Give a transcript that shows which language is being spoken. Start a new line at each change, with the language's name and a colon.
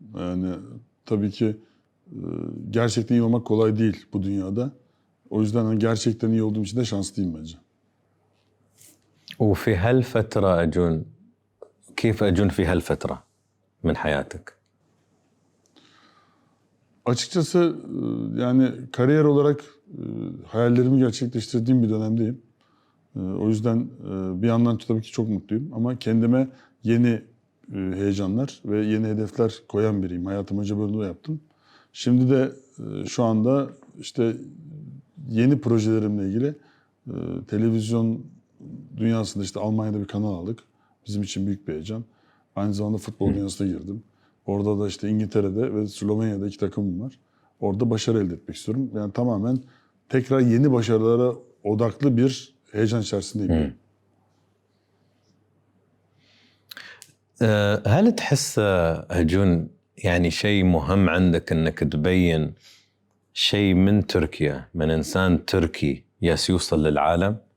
Turkish: Yani tabii ki gerçekten iyi olmak kolay değil bu dünyada. O yüzden hani gerçekten iyi olduğum için de şanslıyım bence.
Arabic: وفي هالفترة أجون كيف أجون في هالفترة من حياتك؟
Turkish: Açıkçası yani kariyer olarak hayallerimi gerçekleştirdiğim bir dönemdeyim. O yüzden bir yandan tabii ki çok mutluyum. Ama kendime yeni heyecanlar ve yeni hedefler koyan biriyim. Hayatım önce böyle yaptım. Şimdi de şu anda işte yeni projelerimle ilgili televizyon dünyasında işte Almanya'da bir kanal aldık. Bizim için büyük bir heyecan. Aynı zamanda futbol dünyasına girdim. Orada da işte İngiltere'de ve Slovenya'da 2 takımım var. Orada başarı elde etmek istiyorum. Yani tamamen tekrar yeni başarılara odaklı bir heyecan içerisindeyim.
Arabic: هل تحس أجون يعني شيء مهم عندك انك تبين شيء من تركيا من انسان تركي يوصل للعالم؟